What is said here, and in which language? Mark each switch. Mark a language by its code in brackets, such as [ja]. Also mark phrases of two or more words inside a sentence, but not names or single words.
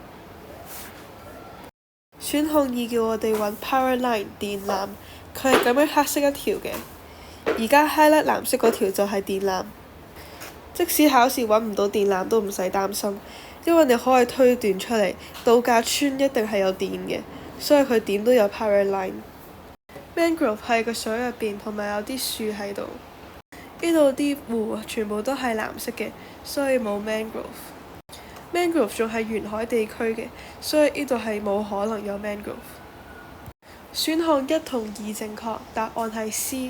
[yue] 選項2叫我哋揾 [en] Power Line [yue] 電纜，佢係咁樣黑色一條嘅，而家 highlight 藍色嗰條就係電纜。即使考試揾唔到電纜都唔使擔心，因為你可以推斷出嚟，度假村一定係有電嘅，所以佢點都有 [en] power line。 [yue] Mangrove 係個水入邊，同埋有啲樹喺度。呢度啲湖全部都係藍色嘅，所以冇 mangrove。Mangrove 仲係沿海地區嘅，所以呢度係冇可能有 mangrove。選項1同2正確，答案係 C。